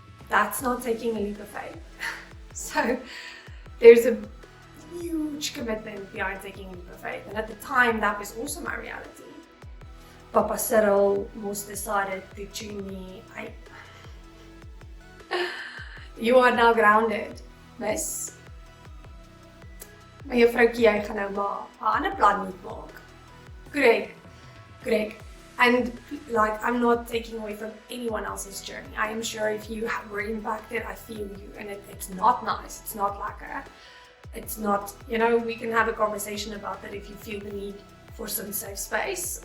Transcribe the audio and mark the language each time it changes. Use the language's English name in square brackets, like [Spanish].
[English] That's not taking a leap of faith. So there's a huge commitment behind taking a leap of faith. And at the time, that was also my reality. Papa Cyril was decided to tune me. You are now grounded, miss. [Afrikaans] Maar juffroukie, jy gaan nou maar 'n ander plan moet maak. [English] Correct. And like, I'm not taking away from anyone else's journey. I am sure if you were impacted, I feel you, and it's not nice. It's not lekker. It's not, you know, we can have a conversation about that if you feel the need for some safe space.